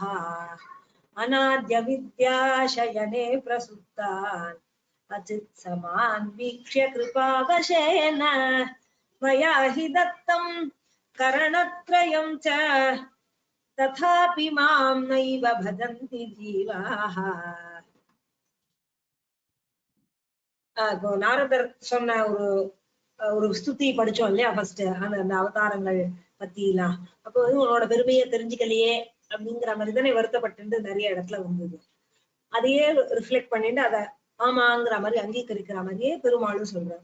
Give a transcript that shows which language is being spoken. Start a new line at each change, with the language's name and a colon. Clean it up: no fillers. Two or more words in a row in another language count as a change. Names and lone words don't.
Sanskrit: अनाद्य विद्याशयने प्रसुप्तान् अचित्समान् वीक्ष्य कृपावशेन मया हि दत्तं करणत्रयं च तथापि मां नैव भजन्ति जीवाः.
Tamil: நாரதர் சொன்ன ஒரு ஸ்துதி படிச்சோம் இல்லையா ஃபர்ஸ்ட், அந்த அவதாரங்கள் பத்தி எல்லாம். அப்போ வந்து உன்னோட பெருமையை தெரிஞ்சுக்கலையே அப்படிங்கிற மாதிரி தானே வருத்தப்பட்டு நிறைய இடத்துல வந்தது. அதையே ரிஃப்ளெக்ட் பண்ணிட்டு அதை ஆமாங்கிற மாதிரி அங்கீகரிக்கிற மாதிரியே பெருமாளும் சொல்றாரு.